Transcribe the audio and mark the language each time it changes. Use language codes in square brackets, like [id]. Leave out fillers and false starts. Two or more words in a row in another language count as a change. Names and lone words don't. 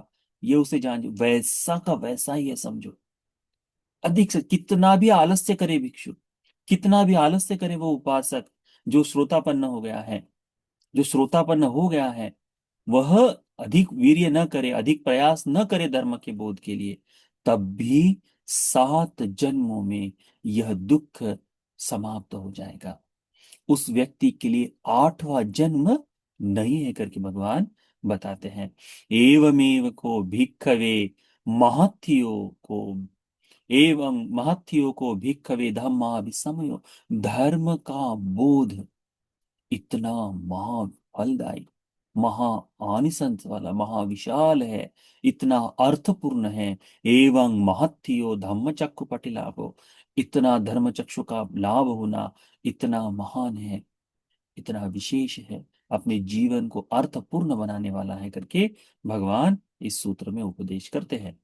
[hi] ये उसे जान, वैसा का वैसा ही है समझो। अधिक से कितना भी आलस्य करे भिक्षु, कितना भी आलस्य करे वो उपासक, जो श्रोतापन्न हो गया है, जो श्रोतापन्न हो गया है, वह अधिक वीर्य न करे, अधिक प्रयास न करे धर्म के बोध के लिए, तब भी 7 जन्मों में यह दुख समाप्त हो जाएगा। उस व्यक्ति के लिए 8वां जन्म नहीं है करके भगवान बताते हैं। [pi] एवमेव को भिक्खवे महत्थियो को, एवं महत्थियों को भिक्खवे धम्मा विसमयो, [hi] धर्म का बोध इतना महाफलदायी, महा आनिसंस वाला, महाविशाल है, इतना अर्थपूर्ण है। [pi] एवं महत्थियो धम्म चक्षु पटिलाभो, [hi] इतना धर्म चक्षु का लाभ होना इतना महान है, इतना विशेष है, अपने जीवन को अर्थपूर्ण बनाने वाला है करके भगवान इस सूत्र में उपदेश करते हैं।